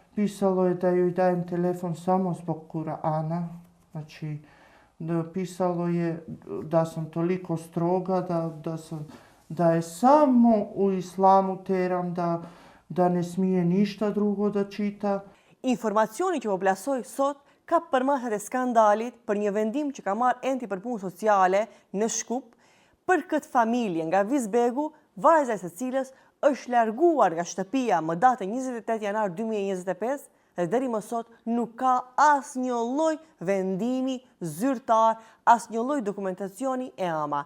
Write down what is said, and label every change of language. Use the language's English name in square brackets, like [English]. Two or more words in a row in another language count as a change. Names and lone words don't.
[Serbian] pisalo je da joj dajem telefon samo zbog Kur'ana. Znači, pisalo je da sam toliko stroga, da je samo u islamu teram, da ne smije ništa drugo da čita. [Albanian] Informacioni që po plasoj sot ka përmasat e skandalit për një vendim që ka marrë enti për punë sociale në Shkup për këtë familje nga Vizbegu, vajza e së cilës është larguar nga shtëpia më datën 28 janar 2025 dhe deri më sot nuk ka asnjë lloj vendimi zyrtar, asnjë lloj dokumentacioni e ama.